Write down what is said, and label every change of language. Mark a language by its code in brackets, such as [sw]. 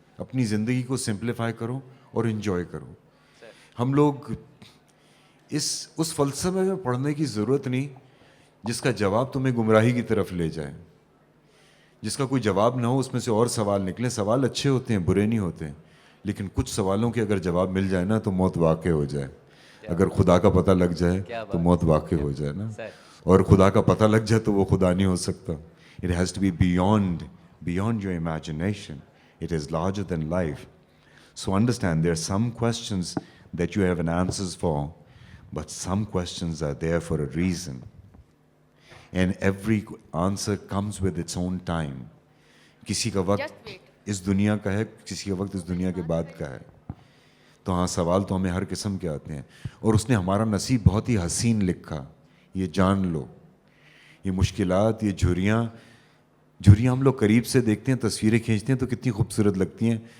[ur] اپنی زندگی کو سمپلیفائی کرو اور انجوائے کرو. ہم لوگ اس فلسفے میں پڑھنے کی ضرورت نہیں جس کا جواب تمہیں گمراہی کی طرف لے جائے. جس کا کوئی جواب نہ ہو, اس میں سے اور سوال نکلیں. سوال اچھے ہوتے ہیں, برے نہیں ہوتے, لیکن کچھ سوالوں کے اگر جواب مل جائے نا تو موت واقع ہو جائے. اگر خدا کا پتہ لگ جائے تو موت واقع ہو جائے نا, اور خدا کا پتہ لگ جائے تو وہ خدا نہیں ہو سکتا. [en] It has to be beyond your imagination. It is larger than life. So understand there are some questions that you have an answers for, but some questions are there for a reason. And every answer comes with its own time. [ur] کسی کا وقت اس دنیا کا ہے, کسی کا وقت اس دنیا کے بعد کا ہے. تو ہاں سوال تو ہمیں ہر قسم کے آتے ہیں, اور اس نے ہمارا نصیب بہت ہی حسین لکھا, یہ جان لو. یہ مشکلات, یہ جھریاں ہم لوگ قریب سے دیکھتے ہیں, تصویریں کھینچتے ہیں تو کتنی خوبصورت لگتی ہیں.